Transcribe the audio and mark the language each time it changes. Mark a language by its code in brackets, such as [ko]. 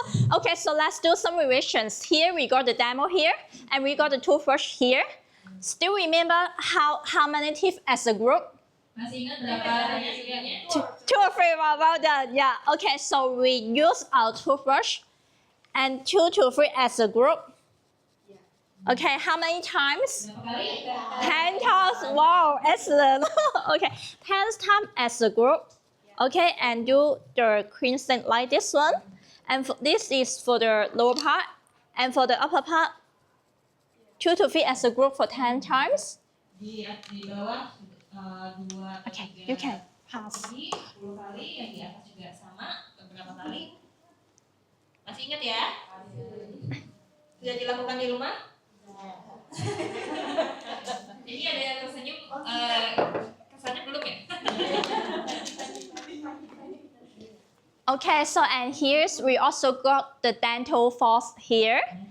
[en] Okay, so let's do some revisions. Here we got the demo here, and we got the toothbrush here. Still remember how many teeth as a group? [id] Masih ingat berapa banyak giginya? [en] Two or three, well done. Yeah, okay, so we use our toothbrush and 2 to 3 as a group. Okay, how many times? 10 times. Wow, excellent. Okay, 10 times as a group. Okay, and do the cleansing like this one. And this is for the lower part. And for the upper part, 2 to 3 as a group for 10 times. [id] Di bawah 2 atau 3 [en] Okay, you can pass. [id] 10 kali, yang di atas juga sama beberapa kali. Masih ingat ya? Sudah dilakukan di rumah? Ini ada yang tersenyum, kesannya belum ya? [en] Okay, so and here's we also got the dental floss here.